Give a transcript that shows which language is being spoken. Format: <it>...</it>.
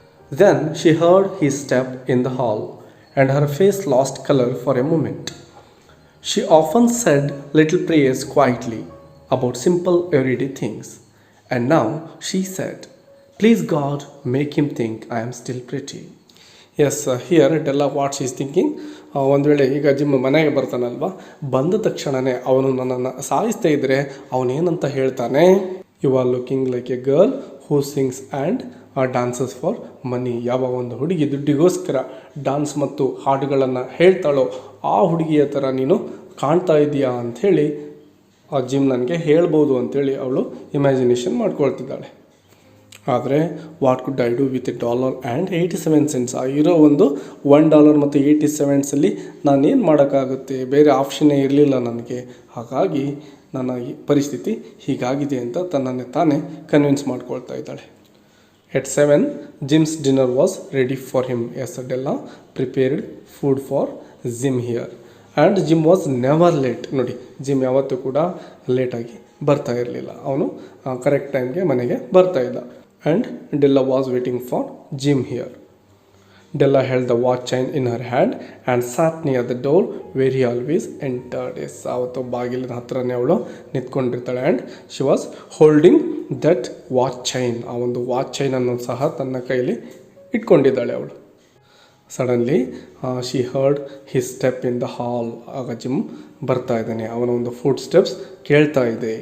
<en>Then she heard his step in the hall, and her face lost color for a moment. She often said little prayers quietly about simple everyday things. And now she said, please God, make him think I am still pretty. Yes, here Della what she is thinking,</en> <kn>ಒಂದು ವೇಳೆ ಈಗ gym ಮನೆಗೆ ಬರ್ತಾನಲ್ವ, ಬಂದ ತಕ್ಷಣವೇ ಅವನು ನನ್ನನ್ನು ಸಾಯಿಸ್ತಾ ಇದ್ದರೆ ಅವನೇನಂತ ಹೇಳ್ತಾನೆ,</kn> <en>You are looking like a girl who sings and dances for money.</en> <kn>ಯಾವ ಒಂದು ಹುಡುಗಿ ದುಡ್ಡಿಗೋಸ್ಕರ ಡಾನ್ಸ್ ಮತ್ತು ಹಾಡುಗಳನ್ನು ಹೇಳ್ತಾಳೋ ಆ ಹುಡುಗಿಯ ಥರ ನೀನು ಕಾಣ್ತಾ ಇದೆಯಾ ಅಂಥೇಳಿ ಆ ಜಿಮ್ ನನಗೆ ಹೇಳ್ಬೋದು ಅಂಥೇಳಿ ಅವಳು ಇಮ್ಯಾಜಿನೇಷನ್ ಮಾಡ್ಕೊಳ್ತಿದ್ದಾಳೆ. ಆದರೆ</kn> <en>what could I do with $1.87</en> <kn>ಆ ಇರೋ ಒಂದು $1 ಮತ್ತು 87 ನಾನೇನು ಮಾಡೋಕ್ಕಾಗುತ್ತೆ, ಬೇರೆ ಆಪ್ಷನ್ನೇ ಇರಲಿಲ್ಲ ನನಗೆ. ಹಾಗಾಗಿ ನನ್ನ ಈ ಪರಿಸ್ಥಿತಿ ಹೀಗಾಗಿದೆ ಅಂತ ತನ್ನನ್ನೇ ತಾನೇ ಕನ್ವಿನ್ಸ್ ಮಾಡ್ಕೊಳ್ತಾ ಇದ್ದಾಳೆ.</kn> <en>At 7, Jim's dinner was ready for him. Yes, Della prepared food for Jim here. And Jim was never late.</en> <kn>ನೋಡಿ, ಜಿಮ್ ಯಾವತ್ತೂ ಕೂಡ ಲೇಟಾಗಿ ಬರ್ತಾ ಇರಲಿಲ್ಲ. ಅವನು ಕರೆಕ್ಟ್ ಟೈಮ್ಗೆ ಮನೆಗೆ ಬರ್ತಾ ಇದ್ದ.</kn> <en>And Della was waiting for Jim here. Della held the watch chain in her hand and sat near the door where he always entered. Yes,</en> <kn>ಅವತ್ತು ಬಾಗಿಲಿನ ಹತ್ರನೇ ಅವಳು ನಿಂತ್ಕೊಂಡಿರ್ತಾಳೆ.</kn> <en>And she was holding that watch chain.</en> <kn>ಆ ಒಂದು watch ಚೈನನ್ನು ಸಹ ತನ್ನ ಕೈಲಿ ಇಟ್ಕೊಂಡಿದ್ದಾಳೆ ಅವಳು.</kn> <en>Suddenly she heard his step in the hall.</en> <kn>ಆಗ ಜಿಮ್ ಬರ್ತಾ ಇದ್ದಾನೆ, ಅವನ ಒಂದು ಫುಟ್ ಸ್ಟೆಪ್ಸ್ ಕೇಳ್ತಾ ಇದೆ.</kn>